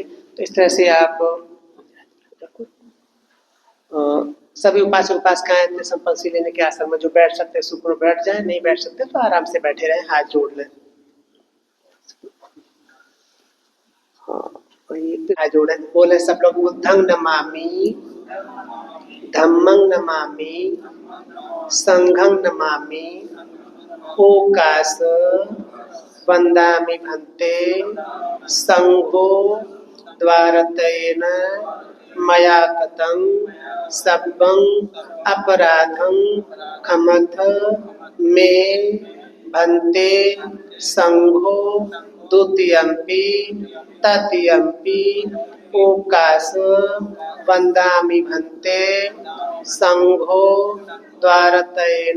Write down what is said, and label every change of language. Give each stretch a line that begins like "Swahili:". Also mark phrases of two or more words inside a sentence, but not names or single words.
Hindi: तो इस तरह से आप सभी उपासक उपासिकाएं संपत्ति लेने के आश्रम में जो बैठ सकते सुख में बैठ जाए, नहीं बैठ सकते तो आराम से बैठे रहें, हाथ जोड़ लें। हाथ जोड़े, बोले सब लोग
Pali: बुद्धं नमामि, धम्मं नमामि, संघं नमामि, ओकाश वंदामि भन्ते, संघो द्वारतेन मया कृतं सब्बं अपराधं क्षमथ मे भन्ते संघो द्वितीयंपि तृतीयंपि ओकाश वंदामि भन्ते संघो द्वारतेन